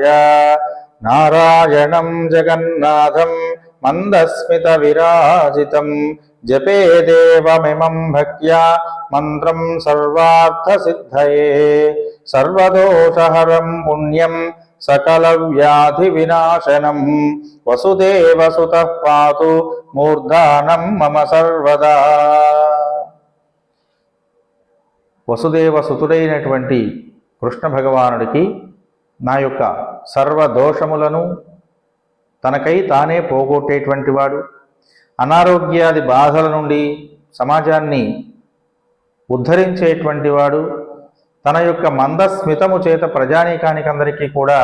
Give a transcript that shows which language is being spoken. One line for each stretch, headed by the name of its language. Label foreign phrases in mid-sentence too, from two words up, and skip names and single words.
Sanskrit: नारायणं जगन्नाथं मन्दस्मितविराजितं जपे देवमिमं भक्त्या मन्त्रं सर्वार्थसिद्धये। सर्वदोषहरं पुण्यं सकलव्याधिविनाशनं वसुदेवसुतः पातु मूर्धानं मम सर्वदा।
Telugu: వసుదేవ సుతుడైనటువంటి కృష్ణ భగవానుడికి నా యొక్క సర్వ దోషములను తనకై తానే పోగొట్టేటువంటి వాడు, అనారోగ్యాది బాధల నుండి సమాజాన్ని ఉద్ధరించేటువంటి వాడు, తన యొక్క మందస్మితము చేత ప్రజానీకానికందరికీ కూడా